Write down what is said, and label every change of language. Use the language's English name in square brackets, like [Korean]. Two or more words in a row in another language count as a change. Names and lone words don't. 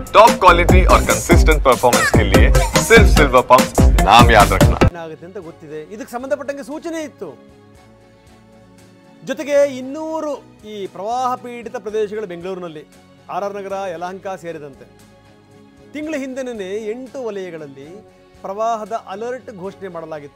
[English] top quality [Hindi] और [English] consistent performance [Hindi] के लिए सिर्फ सिल्वर पंप नाम याद रखना। [Kannada] ಏನಾಗುತ್ತೆ ಅಂತ ಗೊತ್ತಿದೆ. ಇದಕ್ಕೆ ಸಂಬಂಧಪಟ್ಟಂಗೆ ಸೂಚನೆ ಇತ್ತು. ಜೊತೆಗೆ 200 ಈ ಪ್ರವಾಹ ಪೀಡಿತ ಪ್ರದೇಶಗಳು ಬೆಂಗಳೂರಿನಲ್ಲಿ ಆರ್ ನಗರ, ಯಲಹಂಕ ಸೇರಿದಂತೆ ತಿಂಗಳ ಹಿಂದೆನೇ 8 ವಲಯಗಳಲ್ಲಿ ಪ್ರವಾಹದ ಅಲರ್ಟ್ ಘೋಷಣೆ ಮಾಡಲಾಗಿತ್ತು.